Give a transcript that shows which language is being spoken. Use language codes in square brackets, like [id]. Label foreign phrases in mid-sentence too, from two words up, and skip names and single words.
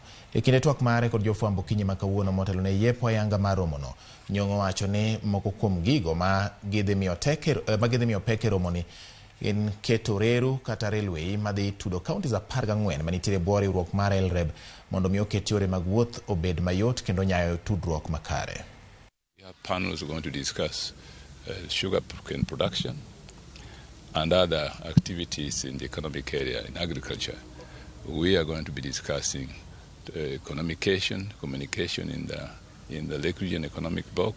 [luo] E kinde twak mare kod jofwambo kinyi ma kawuono motelo ne yepo ayanga mar romono, Nyong'o wacho ni moko kuom gigo ma gidhi miyo peke romoni en keto reru kata railway madhi tudo kaunti za 14 manitiere bwo riwruok mar LREB mondo mi oket yore mag wuoth obed mayot kendo nyayo tudruok makare. [en] We have panels going to discuss sugar cane production and other activities in the economic area in agriculture. We are going to be discussing communication in the Lake Region Economic Block.